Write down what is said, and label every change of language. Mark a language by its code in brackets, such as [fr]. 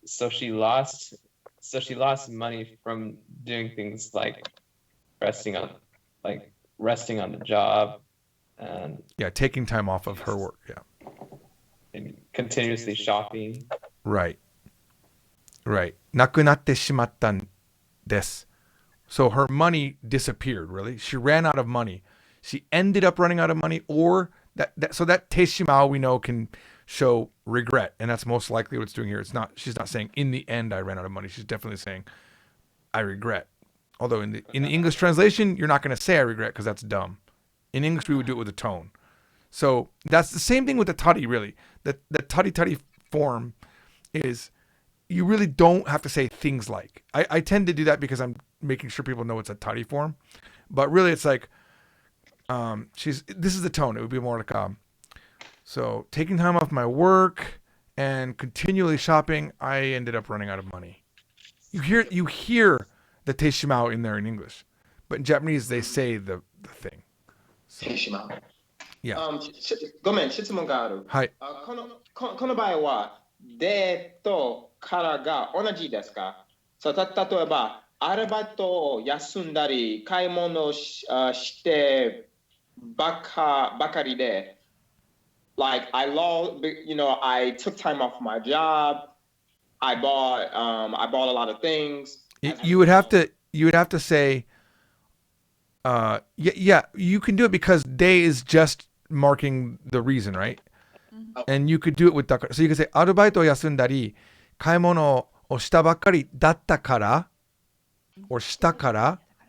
[en] she lost money from doing things like resting on the job and Yeah, taking time off of her work. Yeah. and continuously shopping. Right. [ja] なくなってしまったんです. [en] So her money disappeared, really. She ran out of money. She ended up running out of money, or so that teishimao we know can show regret, and that's most likely what it's doing here. She's not saying in the end I ran out of money. She's definitely saying I regret Although in the English translation, you're not going to say I regret because that's dumb. In English, we would do it with a tone. So that's the same thing with the tari, really. The tari form is you really don't have to say things like. I tend to do that because I'm making sure people know it's a tari form. But really, it's like, this is the tone. It would be more like, so taking time off my work and continually shopping, I ended up running out of money. You hear the teishimao in there in English, but in Japanese they say the thing. So, yeah. [ja] ごめん、質問がある。はい。この場合は、でとからが同じですか？例えば、アルバイトを休んだり、買い物をしてばかりで、 [en] like I took time off my job. I bought a lot of things. You would have to say, yeah, you can do it because day is just marking the reason, right? And you could do it with dakara. So you could say, [ja] アルバイトを休んだり、買い物をしたばっかりだったから、or したから。